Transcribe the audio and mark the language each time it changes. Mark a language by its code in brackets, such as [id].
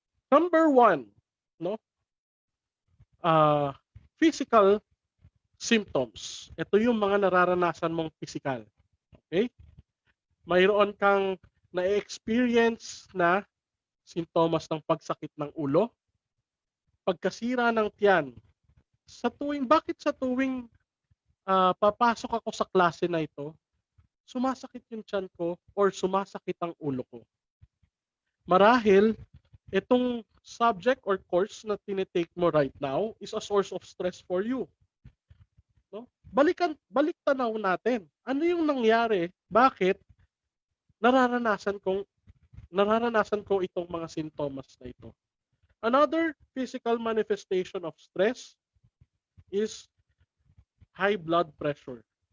[en] Number one, no, physical symptoms. [tl] Ito yung mga nararanasan mong physical. Okay? Mayroon kang na-experience na sintomas ng pagsakit ng ulo, pagkasira ng tiyan. Bakit sa tuwing papasok ako sa klase na ito, sumasakit yung tiyan ko or sumasakit ang ulo ko? Marahil, itong subject or course na tinitake mo right now [en] is a source of stress for you. [tl] No? Balik tanaw natin. Ano yung nangyari? Bakit nararanasan ko itong mga sintomas na ito? [en] Another physical manifestation of stress is high blood pressure.